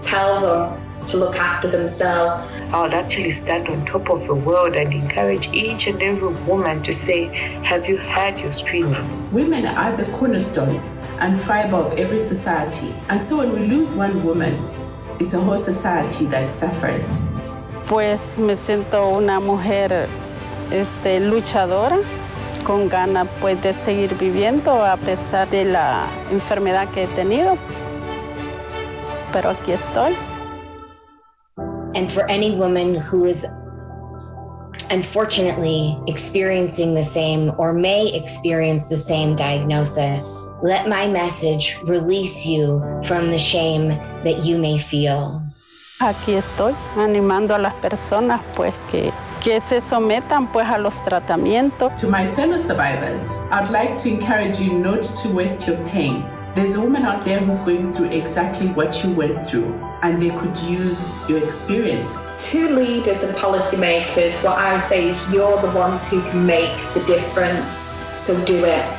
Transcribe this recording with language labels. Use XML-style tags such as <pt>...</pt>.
<en>Tell them to look after themselves. I would actually stand on top of the world and encourage each and every woman to say, have you had your screening? Women are the cornerstone and fiber of every society. And so when we lose one woman, it's a whole society that suffers.</en> <es>Pues me siento una mujer luchadora, con ganas pues de seguir viviendo a pesar de la enfermedad que he tenido. Pero aquí estoy.</es> <en>And for any woman who is unfortunately experiencing the same or may experience the same diagnosis, let my message release you from the shame that you may feel.</en> <es>Aquí estoy animando a las personas pues que se sometan pues a los tratamientos.</es> <en>To my fellow survivors, I'd like to encourage you not to waste your pain. There's a woman out there who's going through exactly what you went through, and they could use your experience. To leaders and policymakers, what I would say is you're the ones who can make the difference, so do it.</en>